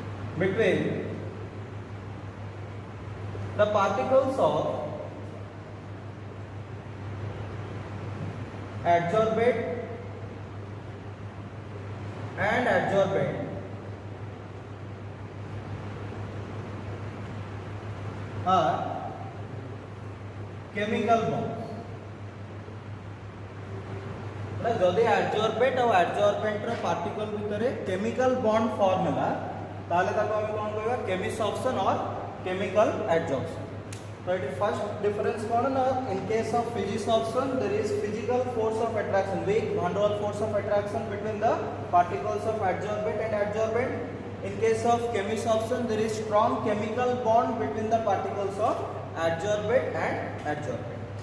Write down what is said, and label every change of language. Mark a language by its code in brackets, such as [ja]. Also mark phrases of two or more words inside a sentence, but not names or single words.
[en] between the particles of adsorbate and adsorbent are chemical bonds. [or] ଯଦି [en] adsorbent and adsorbent [or] ର ପାର୍ଟିକଲ ଭିତର [en] chemical bond form [or] ହେଲା ତାହେଲେ ତାକୁ ଆମେ କଣ କହିବା [en] chemisorption and chemical adsorption. So it is first difference [or] କଣ ନା, [en] in case of physisorption there is physical force of attraction, weak van der Waals force of attraction between the particles of adsorbate and adsorbent. In case of chemisorption there is strong chemical bond between the particles of adsorbate and adsorbent.